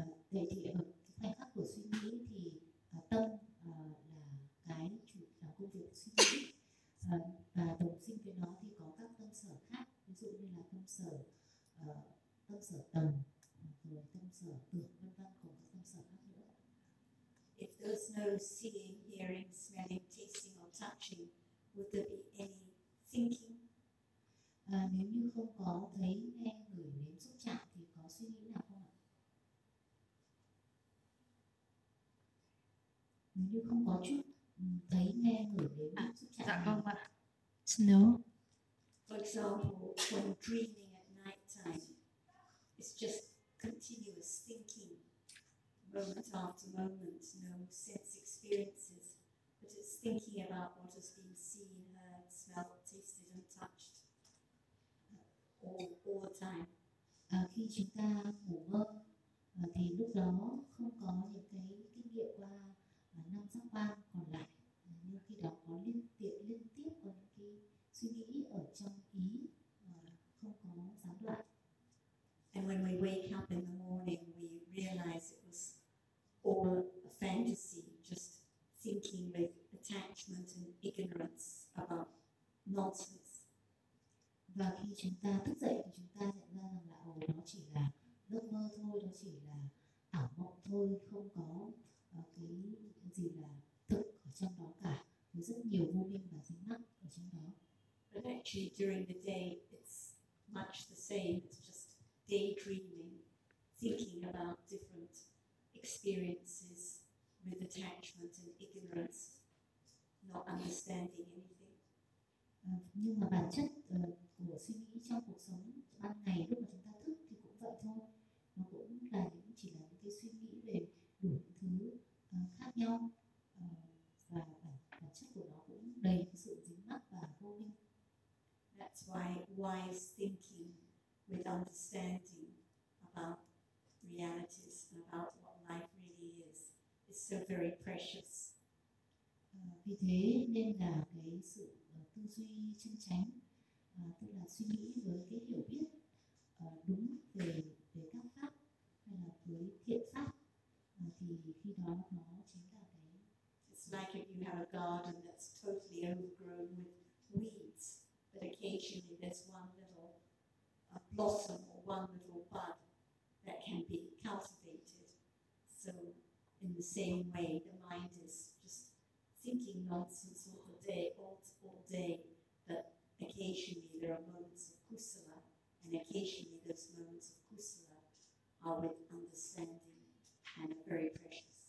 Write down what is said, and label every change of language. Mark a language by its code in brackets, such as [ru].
[vi] Vậy thì ở cái khoảnh khắc của suy nghĩ thì tâm là cái chủ là công việc suy nghĩ, và đồng sinh với nó thì có các tâm sở khác, ví dụ như là tâm sở tầm, rồi tâm sở tưởng, vân vân, cùng các tâm sở khác nữa. [en] If there's no seeing, hearing, smelling, tasting or touching, would there be any thinking? [vi] Nếu như không có thấy, nghe, ngửi, nếm, xúc chạm thì có suy nghĩ nào không ạ? Nếu không có chút thấy, nghe, ngửi, đến xúc chạm. Dạ không ạ. [en] No. For example, when dreaming at night time, it's just continuous thinking, moment after moment, no sense experiences, but it's thinking about what has been seen, heard, smelled, tasted and touched all the time. [vi] Khi chúng ta ngủ mơ thì lúc đó không có những cái kinh nghiệm qua năm giác quan còn lại, nhưng khi đó có liên tiếp có những cái suy nghĩ ở trong ý mà không có gián đoạn. [en] And when we wake up in the morning, we realize it was all a fantasy, just thinking with attachment and ignorance about nonsense. [vi] Và khi chúng ta thức dậy thì chúng ta nhận ra rằng là nó chỉ là giấc mơ thôi, nó chỉ là ảo mộng thôi, không có cái gì là thực ở trong đó cả, với rất nhiều vô minh và dính mắc ở trong đó. [en] But actually during the day it's much the same, it's just daydreaming, thinking about different experiences with attachment and ignorance, not understanding anything. [vi] Nhưng mà bản chất của suy nghĩ trong cuộc sống ban ngày lúc mà chúng ta thức thì cũng vậy thôi, nó cũng là chỉ là những cái suy nghĩ về đủ thứ khác nhau, và bản chất của nó cũng đầy sự dính mắc và vô minh. [en] That's why wise thinking with understanding about realities and about what life really is so very precious. [vi] Vì thế nên là cái sự tư duy chân chánh, tức là suy nghĩ với cái hiểu biết đúng về về các pháp hay là với thiện pháp, thì khi đó nó chính là cái. [en] It's like if you have a garden that's totally overgrown with weeds, but occasionally there's one little blossom or one little bud that can be cultivated. So in the same way, the mind is just thinking nonsense all day, but occasionally there are moments of kusala, and occasionally those moments of kusala are with understanding and are very precious.